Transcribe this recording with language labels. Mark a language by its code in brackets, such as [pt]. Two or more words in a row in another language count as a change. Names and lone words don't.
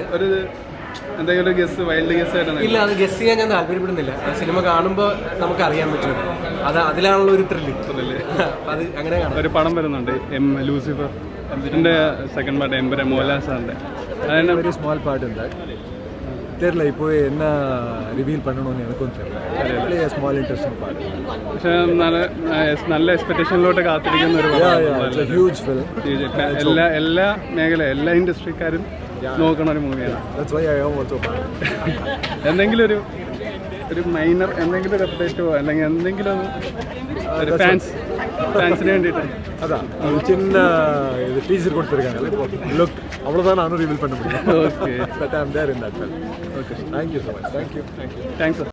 [ml] ഒരു എന്തെങ്കിലും ഗസ്, [en] wild guess [ml] ആയിട്ട്? ഇല്ല, അത് ഗസ് ചെയ്യാൻ ഞാൻ താല്പര്യപ്പെടുന്നില്ല. സിനിമ കാണുമ്പോൾ നമുക്ക് അറിയാൻ പറ്റും. അതിലാണുള്ള ഒരു ത്രില്ല്. അത് അങ്ങനെ കാണാം. ഒരു പടം വരുന്നുണ്ട് ലൂസിഫർ, ഇതിന്റെ [en] second part [ml] എമ്പുരാൻ, മോഹൻലാൽ സാറിന്റെ. അതിന് [en] very small part [ml] ഉണ്ട്. [ta] தெரியல இப்போ என்ன ரிവീൽ பண்ணணும்னு எனக்கும் தெரியல. [en] small interesting part. [ml] പക്ഷേ നല്ല എക്സ്പെക്ടേഷനിലോട്ട് കാത്തിരിക്കുന്ന ഒരു [en] huge film. [ml] എല്ലാ മേഖല, എല്ലാ ഇൻഡസ്ട്രിക്കാരും നോക്കണ ഒരു മൂവിയാണ്. എന്തെങ്കിലും ഒരു മൈനർ എന്തെങ്കിലും ഒരു അപ്ഡേറ്റോ അല്ലെങ്കിൽ എന്തെങ്കിലും ഒരു ഫാൻസിന് വേണ്ടിയിട്ട് [ta] அதான் ஒரு சின்ன இது டீசர் கொடுத்துருக்காங்க. லுக் அவ்வளோதான் நானும் ரிவீல் பண்ண முடியும். ஓகே, [en] But I am there in that film. Okay, thank you so much. Thank you. thanks.